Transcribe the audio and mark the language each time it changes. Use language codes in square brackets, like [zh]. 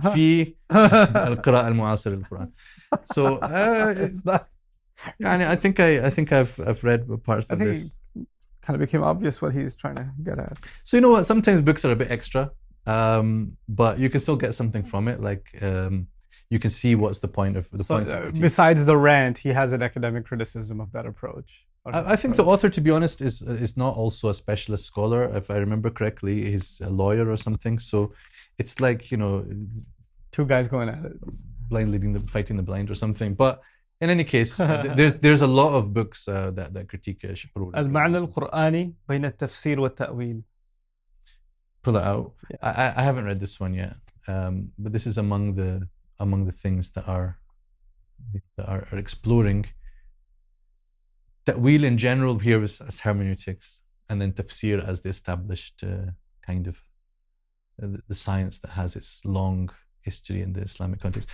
[ar] في القراءة المعاصرة للقرآن. [en] So it's not. I think I've read parts of this. Kind of became obvious what he's trying to get at. So you know what? Sometimes books are a bit extra, but you can still get something from it. Like you can see what's the point of the point. Besides the rant, he has an academic criticism of that approach. I think the author, to be honest, is not also a specialist scholar. If I remember correctly, he's a lawyer or something. So it's like two guys going at it, fighting the blind or something. But in any case, there's a lot of books that critique Shahrur. [ar] المعنى القرآني بين التفسير والتأويل. [en] Pull it out. Yeah. I haven't read this one yet, but this is among the things that are exploring Ta'wil in general here as hermeneutics, and then tafsir as the established kind of the science that has its long history in the Islamic context.